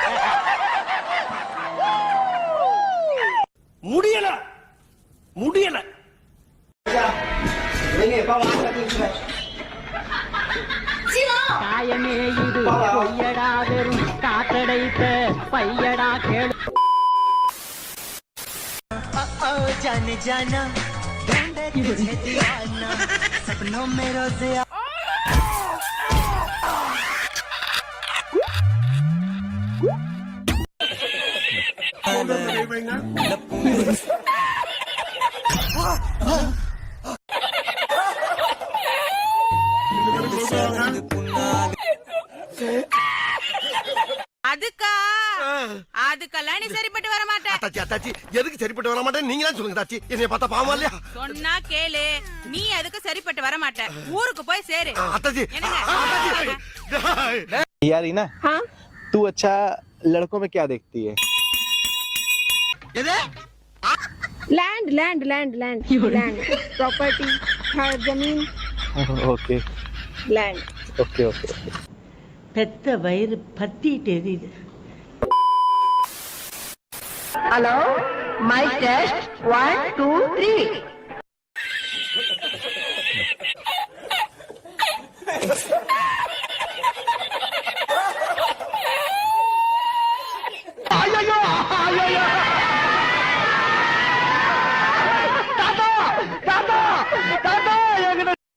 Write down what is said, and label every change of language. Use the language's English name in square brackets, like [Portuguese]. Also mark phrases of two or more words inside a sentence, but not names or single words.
[Tamil] முடியல முடியல. காயமே இது பொய்யடா வெறும் காத்தடைத்த பையடா கேளு. [Hindi] जाने जाना ढूंढे तुझे दीवाना सपनों में रोज़ [Tamil] அதுக்கெல்லாம் நீ சரிப்பட்டு வர மாட்டேன். அத்தாச்சி எதுக்கு சரிப்பட்டு வர மாட்டேன் நீங்க தான் சொல்லுங்க தாச்சி. என்னைய பார்த்தா பாவமா இல்லையா? சொன்னா கேளு, நீ எதுக்கு சரிப்பட்டு வர மாட்ட. ஊருக்கு போய் சேரு. அத்தாச்சி [Hindi] यारीना, तू अच्छा लड़कों में क्या देखती है? [English] land land land land land property, जमीन. ओके लैंड. okay okay. [Tamil] பெத்த வயிறு பத்திட்டு எரியுது. [English] hello, mic test 1 2 3. [Tamil] ஐயோ ஐயோ தாத்தா தாத்தா தாத்தா எங்கட